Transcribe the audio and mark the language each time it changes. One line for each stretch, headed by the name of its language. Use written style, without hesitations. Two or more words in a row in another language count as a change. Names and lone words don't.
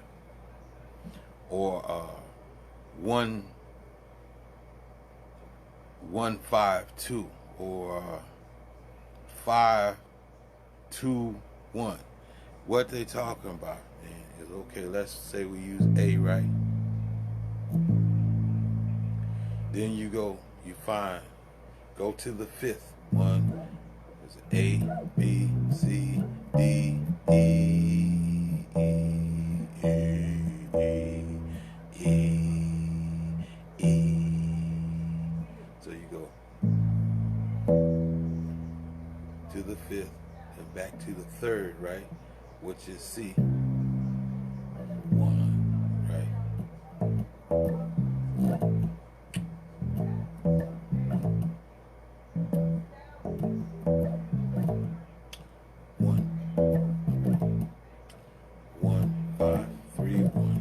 English: Or 1, 1, 5, 2, or 5, 2, 1. What they talking about, man, is okay. Let's say we use A, right? Then you go, you find, go to the 5th one. It's A, B, C, D, E, E, E, E, E, E. So you go to the 5th and back to the 3rd, right? Which is C. 1, right? 1, 5, 3, 1.